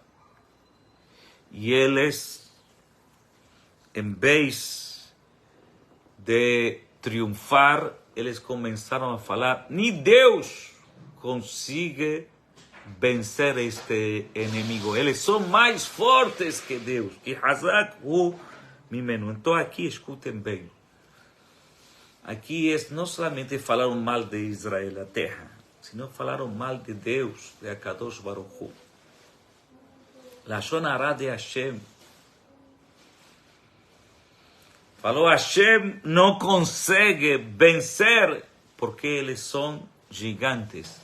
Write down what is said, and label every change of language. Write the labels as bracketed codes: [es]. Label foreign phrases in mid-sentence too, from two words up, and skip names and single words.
[pt] E eles, em vez de triunfar, eles começaram a falar, nem Deus consiga vencer este inimigo. Eles são mais fortes que Deus. [he] Que חזק הוא ממנו. [pt] Então aqui, escutem bem. Aqui não somente falaram mal de Israel, a terra, sino falaram mal de Deus, de [he] הקדוש ברוך הוא. לשון הרע de Hashem. [pt] Falou, Hashem não consegue vencer porque eles são gigantes.